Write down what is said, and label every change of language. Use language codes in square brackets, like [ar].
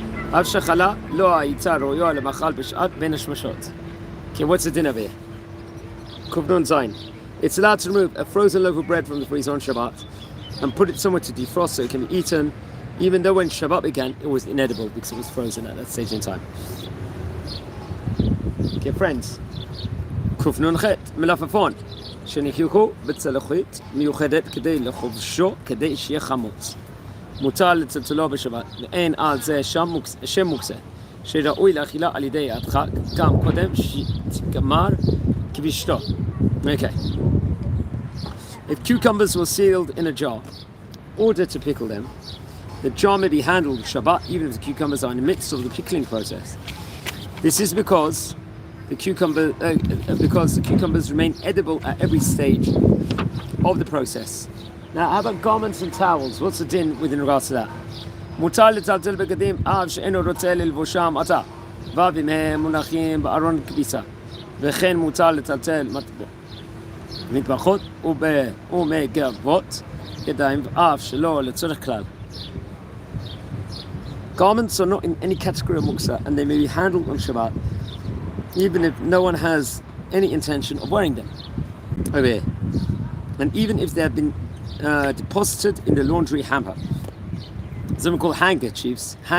[he] אף שחלה לא הייתה ראויה למאכל בשעת בין השמשות. [en] Okay, what's the din over here? Kufnun Zain. It's allowed to remove a frozen loaf of bread from the freezer on Shabbat and put it somewhere to defrost so it can be eaten, even though when Shabbat began it was inedible because it was frozen at that stage in time. Okay, friends. [he] Kufnun Chet, מלפפון, שניחו בצלחית מיוחדת כדי לחובשו כדי שיהיה חמוץ. מותר לצלצלו בשבת, ואין על זה שם מוקצה, שראוי לאכילה על ידי הדחק, גם קודם שתגמר כבישתו. [en] Okay. If cucumbers were sealed in a jar, ordered to pickle them, the jar may be handled with Shabbat even if the cucumbers are in the midst of the pickling process. This is because the cucumbers remain edible at every stage of the process. Now, how about garments and towels? What's the din within regards to that? [he] מותר לטלטל בגדים אף שאינו רוצה ללבושם עתה, ואם הם מונחים בארון כביסה, וכן מותר לטלטל מטבחות ומגבות ידיים אף שלא לצורך כלל. [en] Garments are not in any category of muksa and they may be handled on Shabbat even if no one has any intention of wearing them over here, and even if they have been deposited in the laundry hamper. Some are called handkerchiefs.